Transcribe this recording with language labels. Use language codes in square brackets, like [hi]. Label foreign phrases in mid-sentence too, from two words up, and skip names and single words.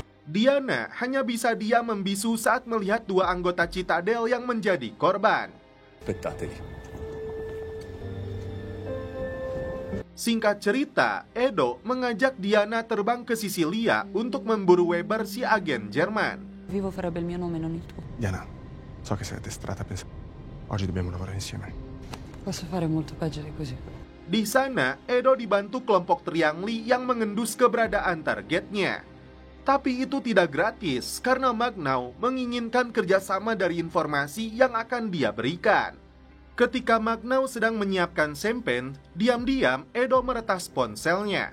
[id] Diana hanya bisa diam membisu saat melihat dua anggota Citadel yang menjadi korban. [it] Aspettateli. [id] Singkat cerita, Edo mengajak Diana terbang ke Sisilia untuk memburu Weber, si agen Jerman. [it] Vivo farebbe il mio nome, non il tuo. Diana, so che sei addestrata a pensare. Oggi dobbiamo lavorare insieme. Posso fare molto peggio di così. [id] Di sana, Edo dibantu kelompok Triang Li yang mengendus keberadaan targetnya. Tapi itu tidak gratis karena Magnau menginginkan kerjasama dari informasi yang akan dia berikan. Ketika Magnau sedang menyiapkan sempen, diam-diam Edo meretas ponselnya.